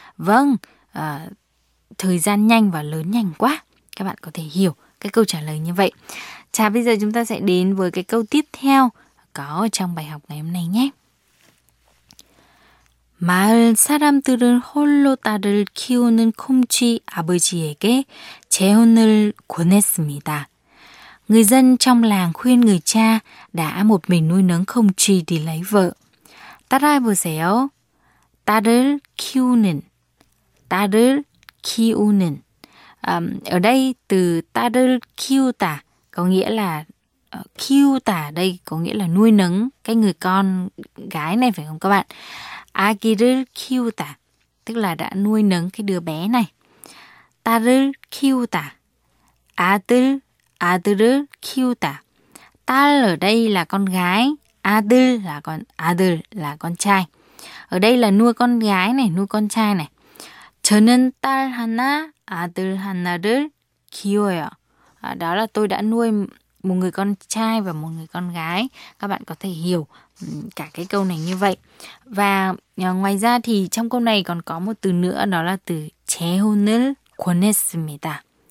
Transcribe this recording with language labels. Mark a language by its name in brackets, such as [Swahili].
[Vietnamese] Vâng, thời gian nhanh và lớn nhanh quá. Các bạn có thể hiểu cái câu trả lời như vậy. Chà, bây giờ chúng ta sẽ đến với cái câu tiếp theo có trong bài học ngày hôm nay nhé. [Korean] 마을 사람들은 홀로 딸을 키우는 콩쥐 아버지에게 재혼을 권했습니다. [Vietnamese] Người dân trong làng khuyên người cha đã một mình nuôi nấng không chi đi lấy vợ. [Korean] 따라해보세요. 딸을 키우는. 딸을 키우는. [Vietnamese] Ở đây từ 딸을 키우다 có nghĩa là키우다, đây có nghĩa là nuôi nấng cái người con gái này phải không các bạn? [Korean] 아기를 키우다, [Vietnamese] tức là đã nuôi nấng cái đứa bé này. [Korean] 딸을 키우다, 아들, 아들을 키우다. [Vietnamese] 딸 ở đây là con gái, 아들 là con, 아들 là con trai. Ở đây là nuôi con gái này, nuôi con trai này. [Korean] 저는 딸 하나, 아들 하나를 키워요. [Vietnamese] Đó là tôi đã nuôi một người con trai và một người con gái. Các bạn có thể hiểu cả cái câu này như vậy. Và ngoài ra thì trong câu này còn có một từ nữa, đó là từ [Korean] 재혼을 권했습니다.